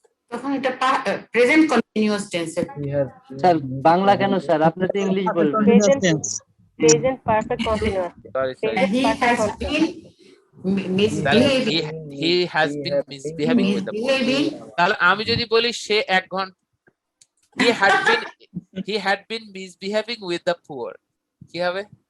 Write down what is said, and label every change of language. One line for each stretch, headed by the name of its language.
Bangla: তখন এটা present continuous টেন্সে। স্যার বাংলা কেন স্যার, আপনি তো ইংলিশ বলবেন। Present perfect continuous.
English: He has been misbehaving. He has been misbehaving with the poor.
Bangla: তাহলে আমি যদি বলি সে 1 ঘন্টা
English: he had been misbehaving with the poor,
Bangla: কি হবে?